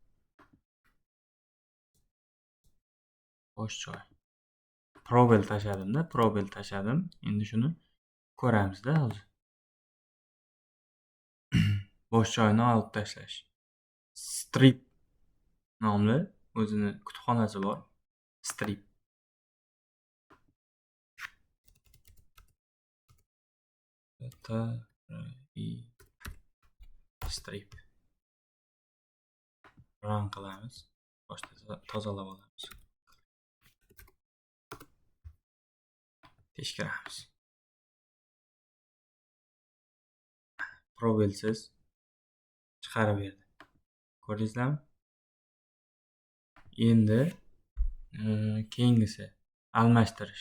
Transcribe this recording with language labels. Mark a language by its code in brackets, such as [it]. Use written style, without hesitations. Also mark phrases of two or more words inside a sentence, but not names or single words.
[uz] Bo'sh joy. Probel tashladim. Endi shuni ko'ramizda hozir. Bo'sh joyni olib tashlash. Strip nomli o'zini kutubxonasi bor. Strip. Strip. Run qilamiz. Boshda tozalab olamiz. Tekshiramiz. Probelsiz chiqarib berdi. Ko'rdingizlarmi? Endi keyingisi almashtirish.